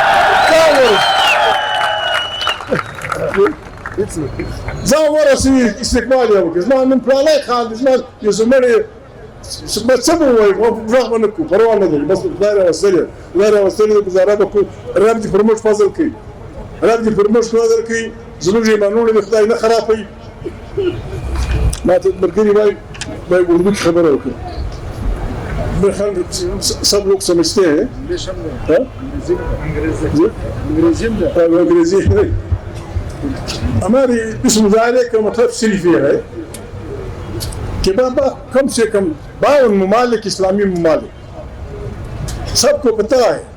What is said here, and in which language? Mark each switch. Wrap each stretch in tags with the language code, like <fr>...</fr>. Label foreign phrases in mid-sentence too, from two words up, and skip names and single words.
<ps>ځان ورسي استقبال یې وکړي زما نن پلانی خان دی زما یو زمړی څه به ووایي غږ به نه کړو پروا نه لري بس خدای راوستلی خدای راوستلی دی ګزاره به کوو رب دې پر موږ فضل کوي رب دې پر موږ فضل کوي زموږ ایمانونه دې خدای نه خرابوي ما ته ملګري وایي اردو کې خبره وکړي</ps> <ur>سب لوگ سمجھتے ہیں انگریزی ہمارے اس مظاہرے کا مطلب صرف یہ ہے کہ بابا کم از کم 52 ممالک اسلامی ممالک سب کو پتا ہے</ur>